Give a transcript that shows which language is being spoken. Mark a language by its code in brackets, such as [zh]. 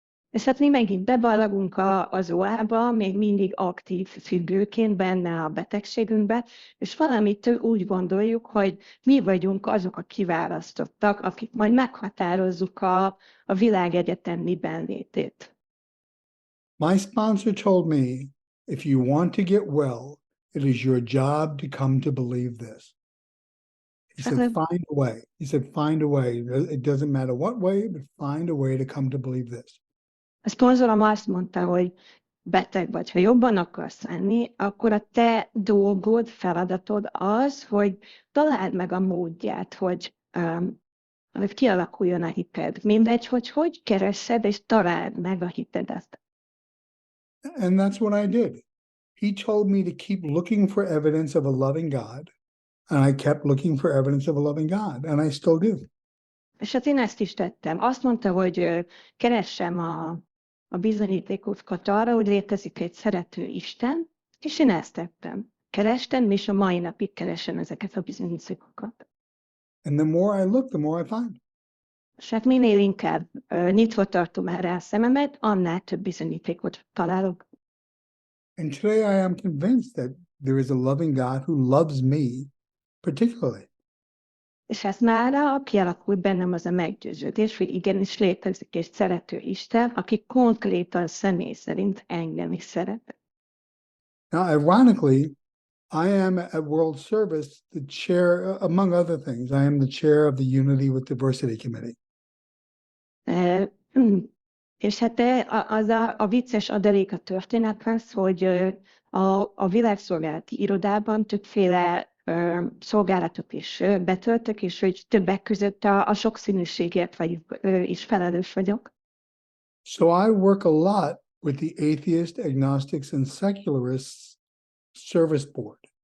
[hu] És hát mi megint beballagunk az óába, még mindig aktív függőként benne a betegségünkbe, és valamitől úgy gondoljuk, hogy mi vagyunk azok a kiválasztottak, akik majd meghatározzuk a világegyetem miben létét. [en] My sponsor told me, if you want to get well, it is your job to come to believe this. He said, find a way. He said, find a way. It doesn't matter what way, but find a way to come to believe this. [hu] A szponzorom azt mondta, hogy beteg vagy, ha jobban akarsz lenni, akkor a te dolgod, feladatod az, hogy találd meg a módját, hogy kialakuljon a hited. Mindegy, hogy keresed, és találd meg a hitedet. [en] And that's what I did. He told me to keep looking for evidence of a loving God. And I kept looking for evidence of a loving God, and I still do. [hu] És hát én ezt is tettem. Azt mondta, hogy keressem a bizonyítékokat arra, hogy létezik egy szerető Isten, és én ezt tettem. Kerestem, és a mai napig keresem ezeket a bizonyítékokat. [en] And the more I look, the more I find. [hu] És hát minél inkább nyitva tartom erre a szememet, annál több bizonyítékot találok. [en] And today I am convinced that there is a loving God who loves me particularly. [hu] És ez már kialakult bennem az a meggyőződés, hogy igenis létezik egy szerető Isten, aki konkrétan személy szerint engem is szeret. [en] Now, ironically, I am at World Service the chair, among other things, I am the chair of the Unity with Diversity Committee. [hu] És hát az a vicces adalék a történethez, hogy a világszolgálati irodában többféle szolgálatot is betöltök, és hogy többek között a sokszínűségért is felelős vagyok. [en] So I work a lot with the Atheist, Agnostics and Secularists Service Board.